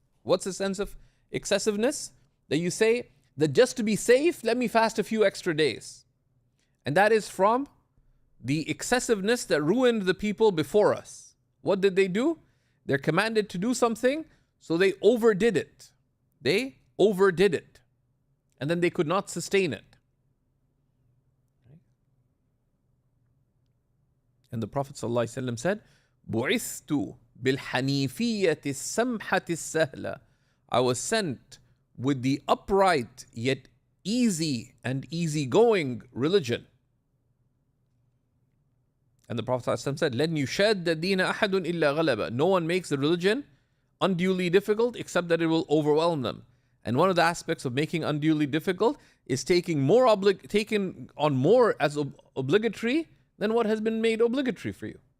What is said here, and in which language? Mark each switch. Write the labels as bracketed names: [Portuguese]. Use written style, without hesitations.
[English] What's the sense of excessiveness? That you say that just to be safe, let me fast a few extra days. And that is from the excessiveness that ruined the people before us. What did they do? They're commanded to do something, so they overdid it. They overdid it. And then they could not sustain it. And the Prophet ﷺ said, [Arabic] بُعِثْتُ بِالْحَنِيفِيَّةِ السَّمْحَةِ السَّهْلَةِ. [English] I was sent with the upright yet easy and easygoing religion. And the Prophet ﷺ said, [Arabic] لَنْ يُشَادَّ الدِّينَ أَحَدٌ إِلَّا غَلَبَ. [English] No one makes the religion unduly difficult except that it will overwhelm them. And one of the aspects of making unduly difficult is taking on more as obligatory than what has been made obligatory for you.